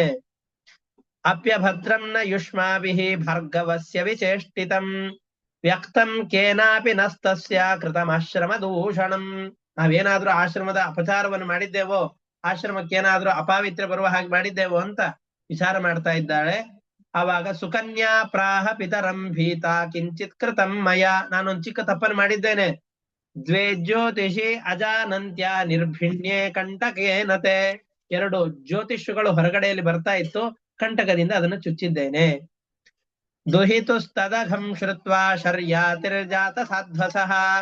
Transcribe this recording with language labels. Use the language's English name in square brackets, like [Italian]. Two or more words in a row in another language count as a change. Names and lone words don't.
[Sanskrit] ಅಪ್ಯಭದ್ರಂನ ಯುಷ್ಮಾಭಿಃ ಭಾರ್ಗವಸ್ಯ ವಿಚೇಷ್ಟಿತಂ ವ್ಯಕ್ತಂ ಕೇನಾಪಿ ನಸ್ತಸ್ಯ ಕೃತಮಾಶ್ರಮ ದೂಷಣಂ. [Kannada] ನಾವೇನಾದ್ರೂ ಆಶ್ರಮದ ಅಪಚಾರವನ್ನು ಮಾಡಿದ್ದೇವೋ, ಆಶ್ರಮಕ್ಕೇನಾದ್ರೂ ಅಪಾವಿತ್ರ್ಯ ಬರುವ ಹಾಗೆ ಮಾಡಿದ್ದೇವೋ ಅಂತ ವಿಚಾರ ಮಾಡ್ತಾ ಇದ್ದಾಳೆ. [Sanskrit] ಆವಾಗ ಸುಕನ್ಯಾ ಪ್ರಾಹ ಪಿತರಂ ಭೀತ ಕಿಂಚಿತ್ ಕೃತಂ ಮಯ. [Kannada] ನಾನೊಂದು ಚಿಕ್ಕ ತಪ್ಪನ್ನು ಮಾಡಿದ್ದೇನೆ. [Sanskrit] ದ್ವೇ ಜ್ಯೋತಿಷಿ ಅಜಾನಂತ್ಯ ನಿರ್ಭಿಣ್ಯೆ ಕಂಟಕೇನತೆ. [Kannada] 2 ಜ್ಯೋತಿಷುಗಳು ಹೊರಗಡೆಯಲ್ಲಿ ಬರ್ತಾ ಇತ್ತು, ಕಂಟಕದಿಂದ ಅದನ್ನು ಚುಚ್ಚಿದ್ದೇನೆ. [Sanskrit] ದುಹಿತುಸ್ತದಘಂ ಶ್ರುತ್ವಾ ಶರ್ಯಾತಿರ್ಜಾತ ಸಾಧ್ವಸಃ.